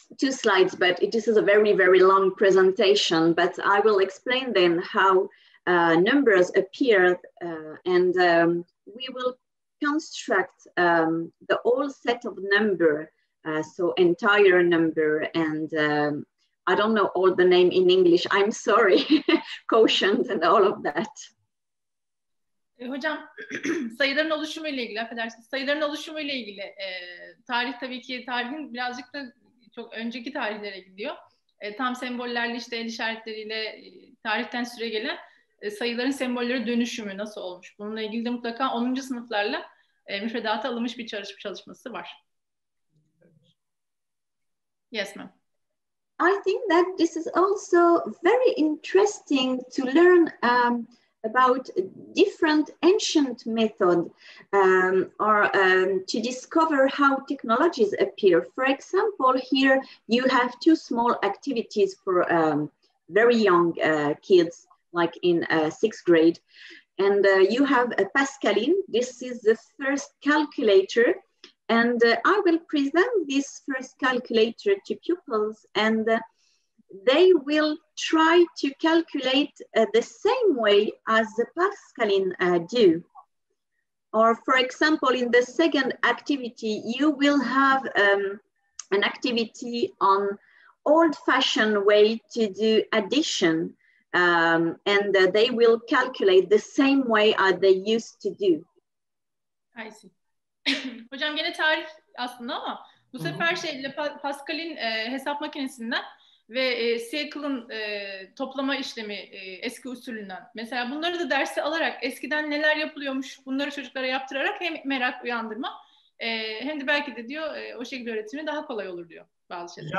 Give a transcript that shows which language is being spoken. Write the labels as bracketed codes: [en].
[en] slides, but this is a very, very long presentation, but I will explain then how numbers appear, and we will construct the whole set of number, so entire number, and I don't know all the name in English, I'm sorry, quotient and all of that. [tr] Hocam sayıların oluşumu ile ilgili, affedersiniz, sayıların oluşumu ile ilgili tarih tabii ki tarihin birazcık da çok önceki tarihlere gidiyor. Tam sembollerle işte el işaretleriyle tarihten süre gelen sayıların sembolleri dönüşümü nasıl olmuş? Bununla ilgili de mutlaka 10. sınıflarla müfredata alınmış bir çalışması var. [en] Yes, ma'am. I think that this is also very interesting to learn about different ancient methods or to discover how technologies appear. For example, here you have two small activities for very young kids, like in 6th grade. And you have a Pascaline. This is the first calculator. And I will present this first calculator to pupils, and they will try to calculate the same way as the Pascaline do. Or for example, in the second activity, you will have an activity on old-fashioned way to do addition, and they will calculate the same way as they used to do. I see. [tr] Hocam gene tarih aslında ama bu sefer Pascal'in hesap makinesinden ve Seacle'ın toplama işlemi eski usulünden. Mesela bunları da dersi alarak eskiden neler yapılıyormuş bunları çocuklara yaptırarak hem merak uyandırma hem de belki de diyor o şekilde öğretimi daha kolay olur diyor bazı şeyler.